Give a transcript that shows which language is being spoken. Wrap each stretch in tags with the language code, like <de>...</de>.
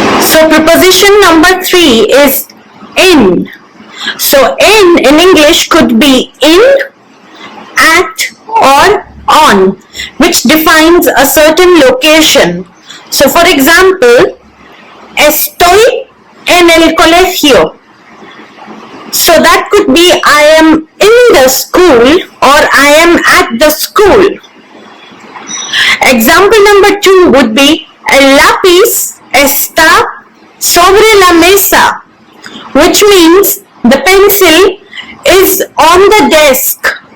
<en>So preposition number 3 is in. So in English could be in, at, or on, which defines a certain location. So for example,</en> <es>estoy en el colegio.</es> <en>So that could be I am in the school or I am at the school. Example number 2 would be</en> <es>el lápiz está sobre la mesa,</es> <en>which means the pencil is on the desk.</en>